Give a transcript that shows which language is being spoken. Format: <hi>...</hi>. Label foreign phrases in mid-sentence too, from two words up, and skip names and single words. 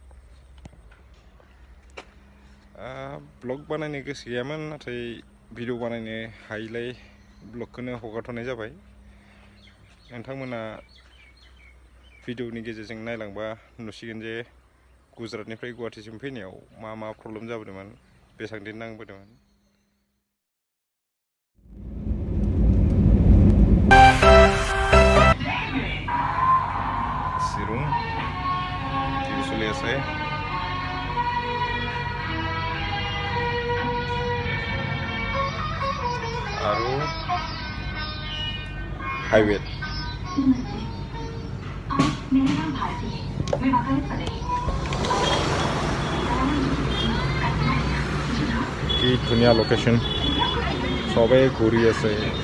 <brx>ब्लग बानायनो गोसो गैयामोन नाथाय भिडिअ बानायनो हायैलाय ब्लगखौनो हगारथ'नाय जाबाय नोंथांमोना भिडिअनि गेजेरजों नायलांबा नुसिगोन जे गुजरातनिफ्राय गुवाहाटीसिम फैनायाव मा प्रब्लेम जाबोदोंमोन बेसेबां दिन नांबोदोंमोन</brx> <as>सिरुं টিভি চলি আছে আৰু হাইৱে কি ধুনীয়া লোকেশন সবে ঘূৰি আছে</as>